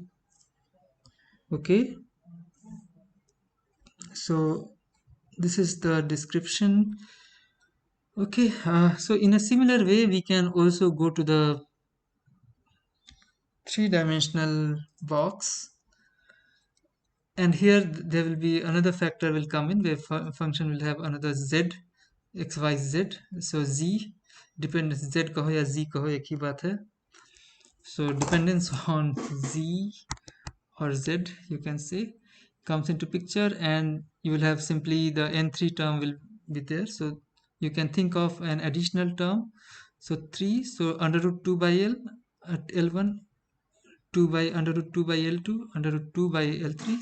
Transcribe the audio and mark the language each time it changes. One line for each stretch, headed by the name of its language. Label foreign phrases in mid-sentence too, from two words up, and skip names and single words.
English: Okay, so this is the description. Okay, so in a similar way we can also go to the three-dimensional box, and here there will be another factor will come in where function will have another z, x y z. So z dependence,
Hindi: z कहो या z कहो एक ही बात है.
English: So dependence on z or z, you can say, comes into picture, and you will have simply the n3 term will be there. So you can think of an additional term. So 3, so under root 2 by l at l1, 2 by under root 2 by l2, under root 2 by l3.